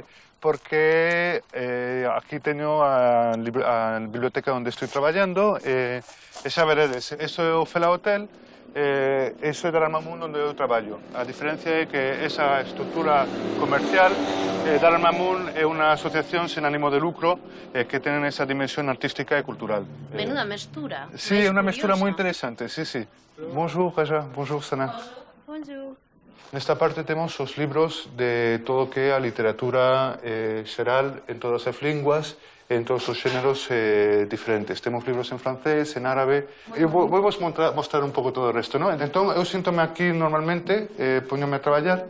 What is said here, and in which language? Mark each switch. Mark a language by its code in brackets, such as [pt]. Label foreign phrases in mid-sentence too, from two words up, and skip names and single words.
[gl] Porque aquí teño a biblioteca onde estou traballando, e xa veredes, iso é o Fela Hotel, iso é Dar al Mamun onde eu traballo. A diferencia é que esa estrutura comercial, Dar al Mamun é unha asociación sen ánimo de lucro que ten esa dimensión artística e cultural. Menuda mestura. Sí, é unha mestura moi interesante, sí, sí. [fr] Bonjour, Raja. Bonjour, Sana. Bonjour. [gl] Nesta parte temos os libros de todo o que é a literatura xeral en todas as linguas, en todos os xéneros diferentes. Temos libros en francés, en árabe. Eu vou vos mostrar un pouco todo o resto, non? Entón, eu síntome aquí normalmente, poñome a traballar.